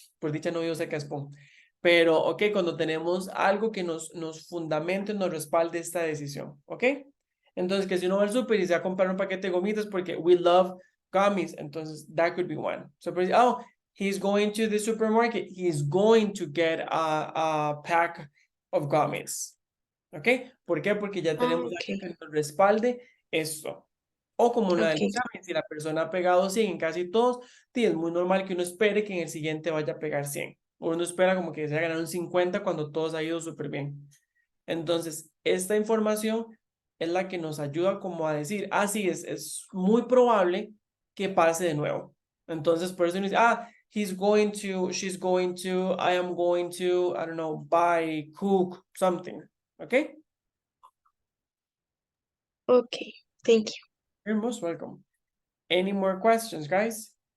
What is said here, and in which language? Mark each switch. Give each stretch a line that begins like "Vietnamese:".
Spanish: Por dicha no yo sé qué es spoon. Pero, ok, cuando tenemos algo que nos fundamente, nos respalde esta decisión. ¿Ok? Entonces, que si uno va al súper y se va a comprar un paquete de gomitas porque
English: we love gummies. Entonces, that could be one. So, he's going to the supermarket. He's going to get a pack of gummies.
Spanish: ¿Ok? ¿Por qué? Porque ya tenemos Ok, algo que nos respalde esto. O como una del ok, examen, si la persona ha pegado 100 en casi todos, sí, es muy normal que uno espere que en el siguiente vaya a pegar 100. O uno espera como que se haya ganado un 50 cuando todos ha ido súper bien. Entonces, esta información es la que nos ayuda como a decir, sí, es muy probable que pase de nuevo. Entonces, por eso uno dice,
English: he's going to, she's going to, I am going to, I don't know, buy, cook, something. Okay? ok. Thank you. You're most welcome. Any more questions, guys?